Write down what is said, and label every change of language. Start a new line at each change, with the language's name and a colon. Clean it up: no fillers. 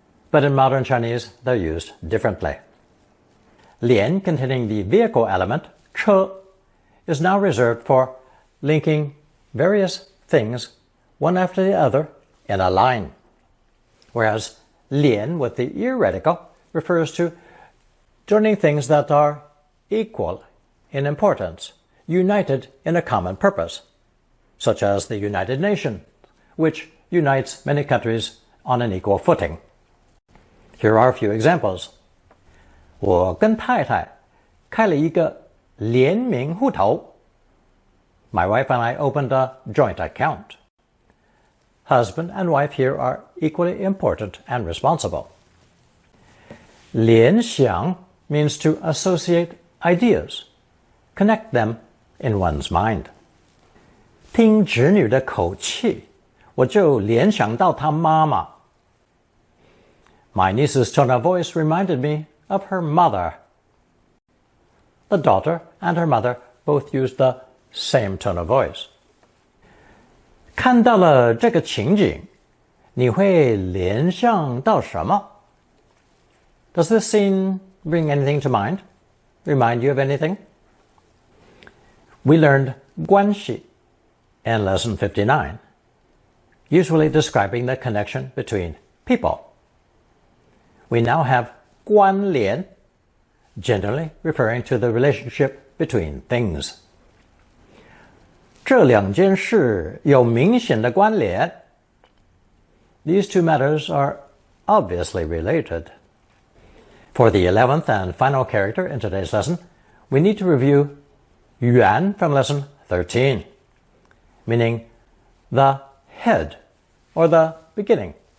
English: But in modern Chinese, they're used differently. Lian, containing the vehicle element, 车, is now reserved for linking various things one after the other in a line, whereas lian with the ear radical refers to joining things that are equal in importance, united in a common purpose, such as the United Nations, which unites many countries on an equal footing. Here are a few examples.
Chinese: 我跟太太开了一个联名户头.
English: My wife and I opened a joint account. Husband and wife here are equally important and responsible. 联想 means to associate ideas, connect them in one's mind.
Chinese: 听侄女的口气，我就联想到她妈妈.
English: My niece's tone of voice reminded me of her mother. The daughter and her mother both used the same tone of voice.
Chinese: 看到了这个情景，你会联想到什么?
English: Does this scene bring anything to mind? Remind you of anything? We learned 关系 in lesson 59, usually describing the connection between people. We now have 关联, generally referring to the relationship between things.
Chinese: 这两件事有明显的关联.
English: These two matters are obviously related. For the 11th and final character in today's lesson, we need to review 元 from lesson 13, meaning the head or the beginning.